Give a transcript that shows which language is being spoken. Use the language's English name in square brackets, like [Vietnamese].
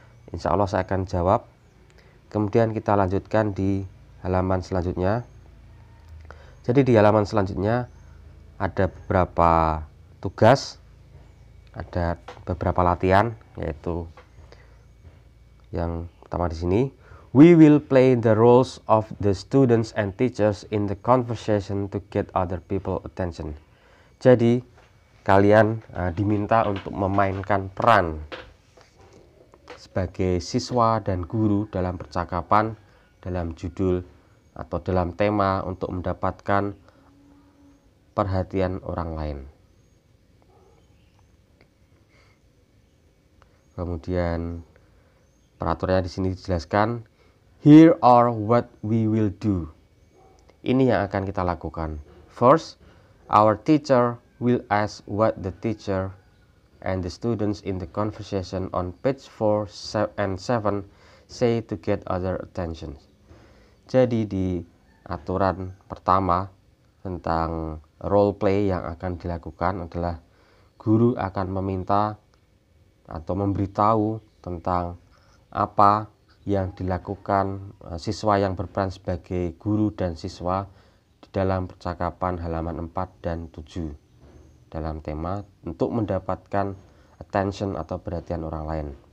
[Indonesian] Insya Allah saya akan jawab. Kemudian kita lanjutkan di halaman selanjutnya. Jadi di halaman selanjutnya ada beberapa tugas, ada beberapa latihan, yaitu yang pertama di sini. [English] We will play the roles of the students and teachers in the conversation to get other people attention. [Indonesian] Jadi kalian diminta untuk memainkan peran sebagai siswa dan guru dalam percakapan, dalam judul atau dalam tema untuk mendapatkan perhatian orang lain. Kemudian peraturannya di sini dijelaskan. [English] Here are what we will do. [Indonesian] Ini yang akan kita lakukan. [English] First, our teacher will ask what the teacher and the students in the conversation on page 4 and 7 say to get other attention. [Indonesian] Jadi di aturan pertama tentang role play yang akan dilakukan adalah guru akan meminta atau memberitahu tentang apa yang dilakukan siswa yang berperan sebagai guru dan siswa di dalam percakapan halaman 4 dan 7 dalam tema untuk mendapatkan attention atau perhatian orang lain.